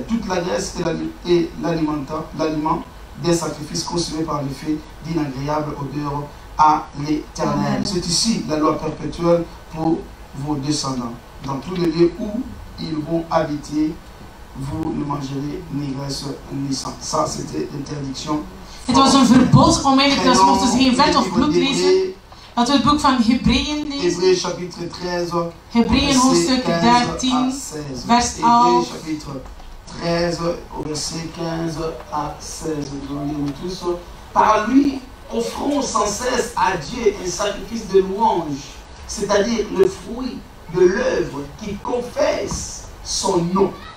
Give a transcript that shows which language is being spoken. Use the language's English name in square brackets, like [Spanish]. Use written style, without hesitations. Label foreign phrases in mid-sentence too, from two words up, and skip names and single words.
[French] Toute la graisse et l'aliment des sacrifices consumés par le feu d'une agréable odeur à l'Éternel. C'est ici la loi perpétuelle pour vos descendants. Dans tous les lieux où ils vont habiter, vous ne mangerez ni graisse ni sang. Ça, c'était l'interdiction. [Dutch] Het was een verbod om eigenlijk, dat mochten ze geen vet of bloed lezen. Laten we het boek van Hebreeën lezen. [French] Hébreux chapitre 13, [Dutch] Hebreeën hoofdstuk 13, vers 11. [French] Hébreux chapitre 13, au verset 15 à 16. Nous allons tous. Par lui, offrons sans cesse à Dieu un sacrifice de louange, c'est-à-dire le fruit de l'œuvre qui confesse son nom.